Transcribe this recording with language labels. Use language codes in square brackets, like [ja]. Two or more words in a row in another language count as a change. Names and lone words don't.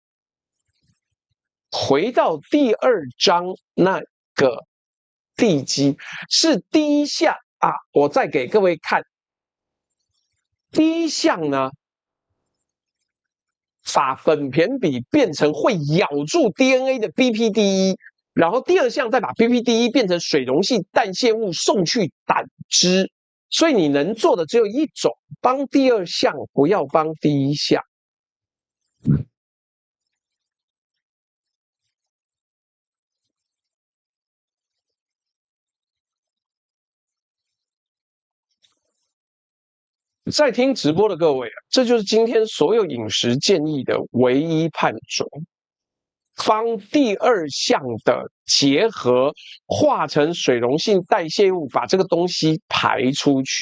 [zh] 回到第2章那個地基，是第1項啊，我再給各位看。第1項呢，把苯鈿比變成會咬住 DNA 的 BPD-1，然後第2項再把 BPD-1變成水溶性代謝物送去膽汁。所以你能做的只有一種，幫第2項，不要幫第1項。在聽直播的各位啊，這就是今天所有飲食建議的唯一判準，幫第2項的結合化成水溶性代謝物，把這個東西排出去。